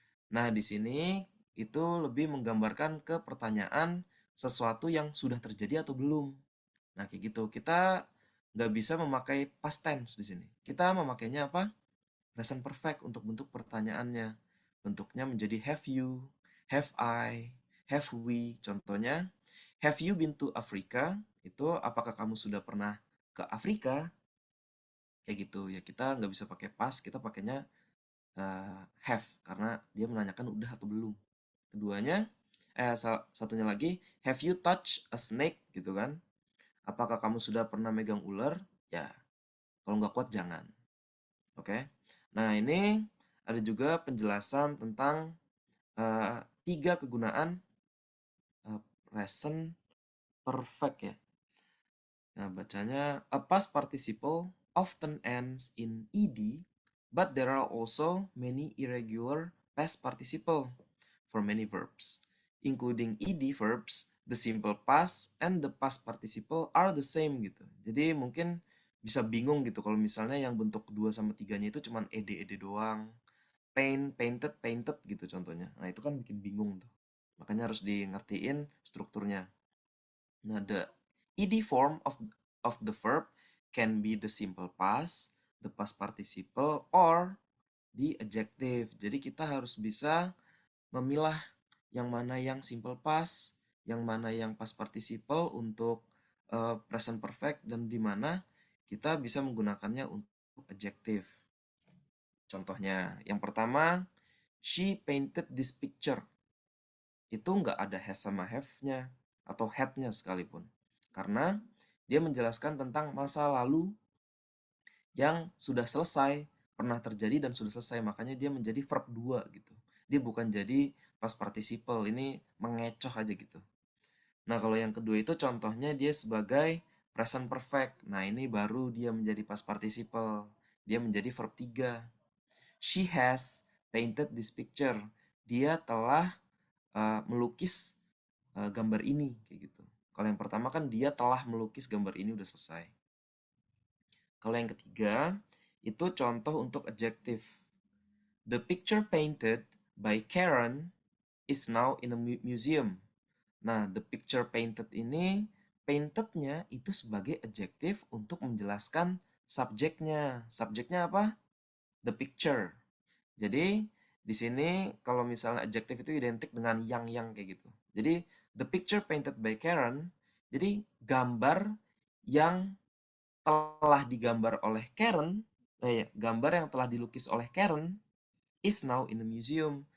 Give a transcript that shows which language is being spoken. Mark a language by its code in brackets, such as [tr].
[id] Nah, di sini itu lebih menggambarkan ke pertanyaan sesuatu yang sudah terjadi atau belum. Nah, kayak gitu. Kita nggak bisa memakai past tense di sini. Kita memakainya apa? Present perfect untuk bentuk pertanyaannya. Bentuknya menjadi have you, have I, have we. [en] Contohnya, have you been to Africa? [id] Itu apakah kamu sudah pernah ke Afrika? Kayak gitu. Ya, kita nggak bisa pakai past, kita pakainya have karena dia menanyakan udah atau belum. Keduanya, satunya lagi, [en] have you touched a snake [id] gitu kan? Apakah kamu sudah pernah megang ular? Ya, kalau nggak kuat jangan. Oke. Nah, ini ada juga penjelasan tentang 3 kegunaan present perfect ya. Nah, bacanya [en] a past participle often ends in ed, but there are also many irregular past participle for many verbs, including ed verbs. The simple past and the past participle are the same gitu. [id] Jadi mungkin bisa bingung gitu kalau misalnya yang bentuk 2 sama 3-nya itu cuman ed doang. Paint, painted, painted gitu contohnya. Nah, itu kan bikin bingung tuh. Makanya harus di ngertiin strukturnya. [en] Nah, the ed form of the verb can be the simple past, the past participle, or the adjective. [id] Jadi kita harus bisa memilah yang mana yang simple past, yang mana yang past participle untuk present perfect, dan di mana kita bisa menggunakannya untuk adjective. Contohnya, yang pertama, [en] she painted this picture. [id] Itu nggak ada has sama have-nya atau had-nya sekalipun. Karena dia menjelaskan tentang masa lalu yang sudah selesai, pernah terjadi dan sudah selesai. Makanya dia menjadi verb 2 gitu. Dia bukan jadi past participle, ini mengecoh aja gitu. Nah, kalau yang kedua itu contohnya dia sebagai present perfect. Nah, ini baru dia menjadi past participle. Dia menjadi verb 3. [en] She has painted this picture. [id] Dia telah melukis gambar ini kayak gitu. Kalau yang pertama kan dia telah melukis gambar ini udah selesai. Kalau yang ketiga itu contoh untuk adjective. [en] The picture painted by Karen is now in a museum. [id] Nah, the picture painted ini painted-nya itu sebagai adjective untuk menjelaskan subjeknya. Subjeknya apa? The picture. Jadi di sini kalau misalnya adjective itu identik dengan yang kayak gitu. Jadi [en] the picture painted by Karen, [id] jadi gambar yang telah digambar oleh Karen, gambar yang telah dilukis oleh Karen [en] is now in the museum.